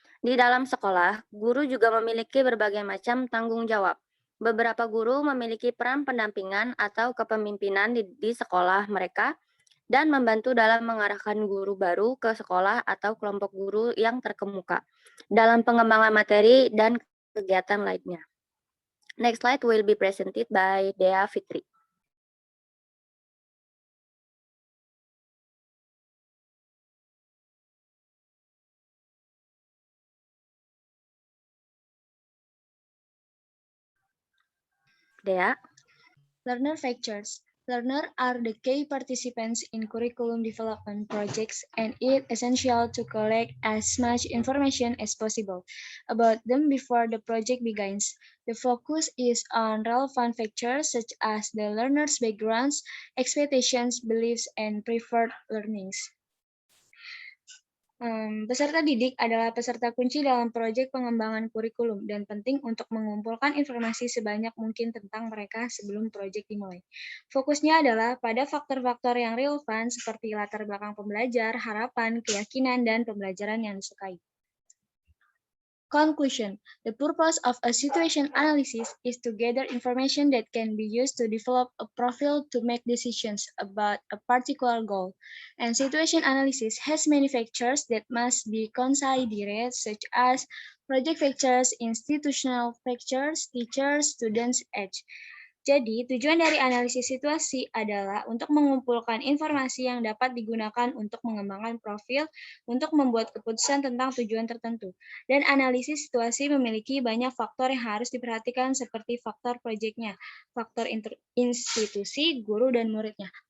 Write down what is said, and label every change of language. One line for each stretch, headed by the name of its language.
Indonesian: Di dalam sekolah, guru juga memiliki berbagai macam tanggung jawab. Beberapa guru memiliki peran pendampingan atau kepemimpinan di sekolah mereka dan membantu dalam mengarahkan guru baru ke sekolah atau kelompok guru yang terkemuka dalam pengembangan materi dan kegiatan lainnya.
English: Next slide will be presented by Dea Fitri. Dea. Learner factors. Learners are the key participants in curriculum development projects, and it is essential to collect as much information as possible about them before the project begins. The focus is on relevant factors such as the learner's backgrounds, expectations, beliefs, and preferred learnings.
Indonesian: Peserta didik adalah peserta kunci dalam proyek pengembangan kurikulum dan penting untuk mengumpulkan informasi sebanyak mungkin tentang mereka sebelum proyek dimulai. Fokusnya adalah pada faktor-faktor yang relevan seperti latar belakang pembelajar, harapan, keyakinan, dan pembelajaran yang disukai. Conclusion.
English: The purpose of a situation analysis is to gather information that can be used to develop a profile to make decisions about a particular goal. And situation analysis has many factors that must be considered, such as project factors, institutional factors, teachers, students, age.
Indonesian: Jadi, tujuan dari analisis situasi adalah untuk mengumpulkan informasi yang dapat digunakan untuk mengembangkan profil untuk membuat keputusan tentang tujuan tertentu. Dan analisis situasi memiliki banyak faktor yang harus diperhatikan seperti faktor proyeknya, faktor institusi, guru, dan muridnya.